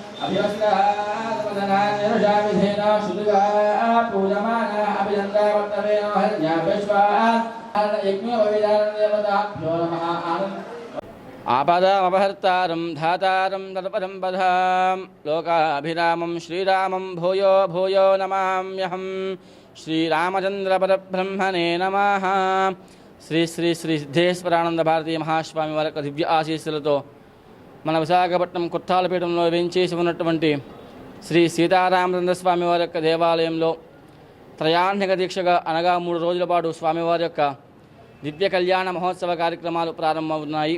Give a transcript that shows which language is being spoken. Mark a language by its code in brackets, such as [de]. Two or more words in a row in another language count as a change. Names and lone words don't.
[sa] अभिवस्त्रान् निरुषामि धेना शुद्धा पूजमाना अभिनन्दा वर्तमेन हर्या विश्वा यज्ञोपविधानं देवताभ्यो नमः आनन्द आपदामपहर्तारं धातारं तत्पदं पदां लोकाभिरामं श्रीरामं भूयो भूयो नमाम्यहं श्रीरामचन्द्रपरब्रह्मणे नमः [te] శ్రీ శ్రీ శ్రీ సిద్ధేశ్వరానంద భారతీయ మహాస్వామి వారి దివ్య ఆశీస్సులతో మన విశాఖపట్నం కొత్తాలపీఠంలో వేంచేసి ఉన్నటువంటి శ్రీ సీతారామచంద్ర స్వామి వారి యొక్క దేవాలయంలో త్రయాహ్నిక దీక్షగా అనగా 3 రోజుల పాటు స్వామివారి యొక్క దివ్య కళ్యాణ మహోత్సవ కార్యక్రమాలు ప్రారంభమవుతున్నాయి.